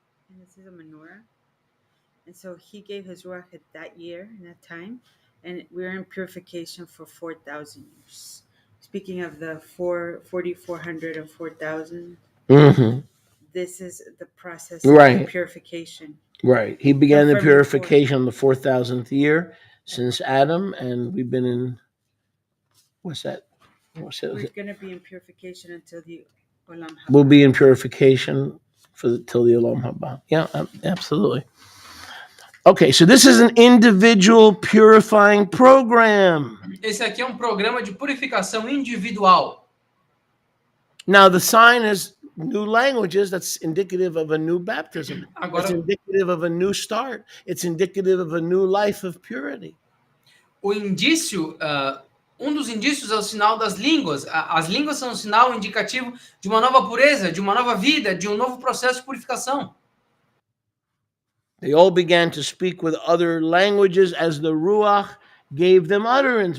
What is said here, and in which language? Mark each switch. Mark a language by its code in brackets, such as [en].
[en] And this is a menorah. And so he gave his ruach at that year, in that time, and we're in purification for 4,000 years. Speaking of the 4,400 and 4,000, Mm-hmm. this is the process Right. of purification. Right. He began the From purification on the 4,000th year since Adam, and we've been in, what's that? What's We're it? going to be in purification until the Olam Haba. We'll be in purification till the Olam Haba. Yeah, absolutely. Okay, so this is an individual purifying program. [pt] Esse aqui é um programa de purificação individual. [en] Now, the sign is new languages. That's indicative of a new baptism. [pt] Agora- [en] It's indicative of a new start. It's indicative of a new life of purity. [pt] O indício, um dos indícios é o sinal das línguas. As línguas são um sinal indicativo de uma nova pureza, de uma nova vida, de um novo processo de purificação. [en] They all began to speak with other languages as the Ruach gave them utterance.